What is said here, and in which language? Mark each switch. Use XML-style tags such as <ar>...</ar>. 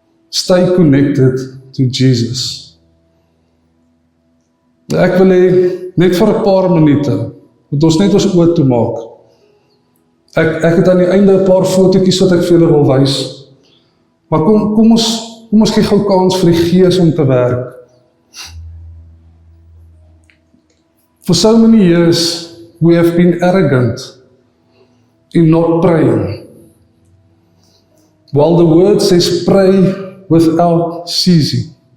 <en>Stay connected to Jesus.</en> <af>Ek wil hê, net vir 'n paar minute, moet ons net ons oë toe maak. Ek het aan die einde 'n paar fotootjies wat ek vir julle wil wys. Maar kom ons gee gou kans vir die Gees om te werk.</af> <en>For so many years, we have been arrogant in not praying. While the word says pray without ceasing.</en>